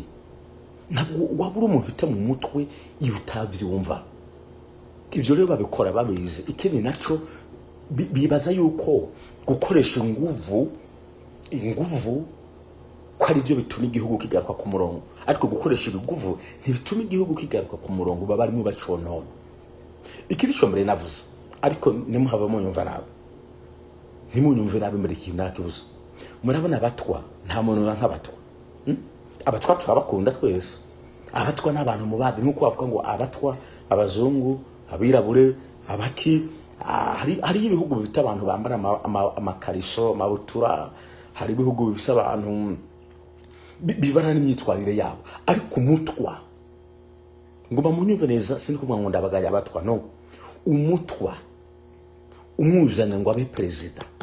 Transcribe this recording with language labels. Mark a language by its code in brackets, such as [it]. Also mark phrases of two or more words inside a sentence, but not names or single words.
[rn] Ntabwo wabura umuntu ufite mu mutwe iyo utavyumva. Ivyo rero babikora babizi. Ikindi naco bibaza yuko gukoresha inguvu ko ari byo bituma igihugu kigaruka ku murongo. Ariko gukoresha ibiguvu ntibituma igihugu kigaruka ku murongo, baba barimo baconona. Ikindi cyo mbere navuze, ariko nimuhava munyumva nawe ntimunyumve nabi muri iki nakibuza murabona abatwa nta muntu nk'abatwa abatwa turabakunda twese abatwa n'abantu mu bandi nkuko bavuga ngo abatwa abazungu abirabure abaki hari ibihugu bifite abantu bambara amakariso mabutura hari ibihugu bifite abantu bivana n'imyitwarire yabo ariko umutwa ngoma munyumve neza sindi kuvuga ngo ndabagaya abatwa no umutwa umuzana ngo abe president